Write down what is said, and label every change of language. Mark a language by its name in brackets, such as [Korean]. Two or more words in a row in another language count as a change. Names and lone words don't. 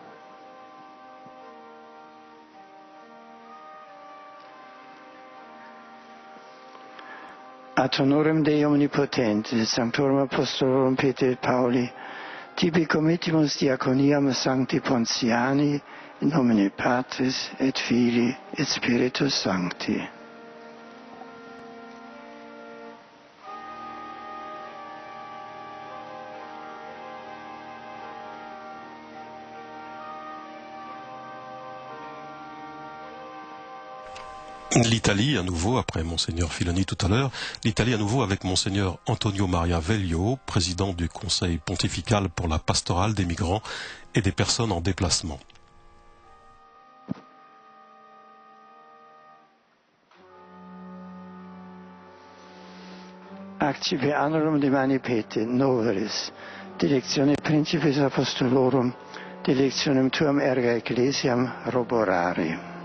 [Latin] Ad honorem Dei omnipotentis et sanctorum apostolorum Petri et Pauli, tibi committimus diaconiam sancti Pontiani, in nomine Patris et Filii et Spiritus Sancti. [French] L'Italie à nouveau, après Monseigneur Filoni tout à l'heure, l'Italie à nouveau avec Monseigneur Antonio Maria Veglio, président du Conseil pontifical pour la pastorale des migrants et des personnes en déplacement. [Latin] Accipe annorum de mani Petri, noveris, directione principis apostolorum, directionem tuam erga ecclesiam roborari.